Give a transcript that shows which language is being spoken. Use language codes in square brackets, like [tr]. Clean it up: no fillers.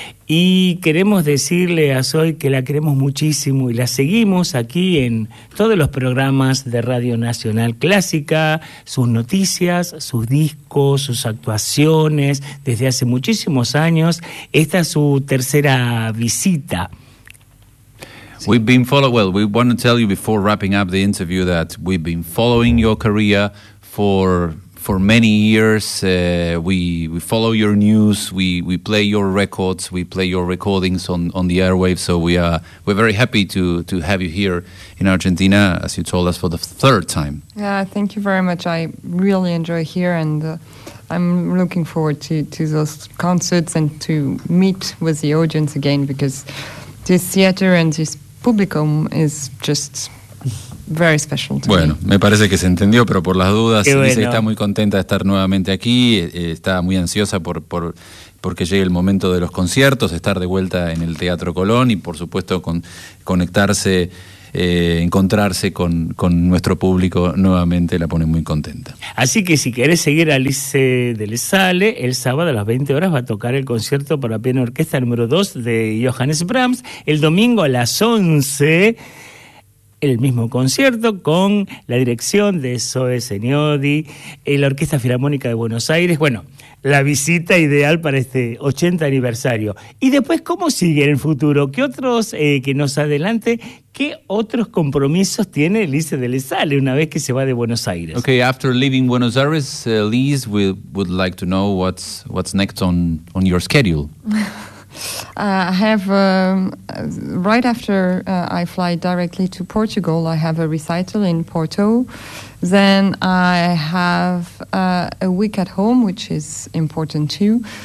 [es] Y queremos decirle a Zoe que la queremos muchísimo y la seguimos aquí en todos los programas de Radio Nacional Clásica, sus noticias, sus discos, sus actuaciones, desde hace muchísimos años. Esta es su tercera visita. [en] We've been we want to tell you before wrapping up the interview that we've been following your career for many years. We follow your news, we play your records, we play your recordings on the airwaves, so we're very happy to have you here in Argentina, as you told us, for the third time. Yeah, thank you very much. I really enjoy here, and I'm looking forward to those concerts and to meet with the audience again, because this theater and this publicum is just very special to me. [es] Bueno, me parece que se entendió, pero por las dudas, bueno. Dice que está muy contenta de estar nuevamente aquí, está muy ansiosa porque llegue el momento de los conciertos, estar de vuelta en el Teatro Colón y, por supuesto, conectarse, encontrarse con nuestro público nuevamente, la pone muy contenta. Así que si querés seguir a Lise de Lezale, el sábado a las 20 horas va a tocar el concierto para piano orquesta número 2 de Johannes Brahms, el domingo a las 11 el mismo concierto con la dirección de Zoe Zeniodi, la Orquesta Filarmónica de Buenos Aires. Bueno, la visita ideal para este 80 aniversario. Y después, ¿cómo sigue en el futuro? ¿Qué otros, que nos adelante, qué otros compromisos tiene Lise de Lezale una vez que se va de Buenos Aires? [en] Okay, after leaving Buenos Aires, Lise, we would like to know what's next on your schedule. I have, right after I fly directly to Portugal, I have a recital in Porto. Then I have a week at home, which is important too.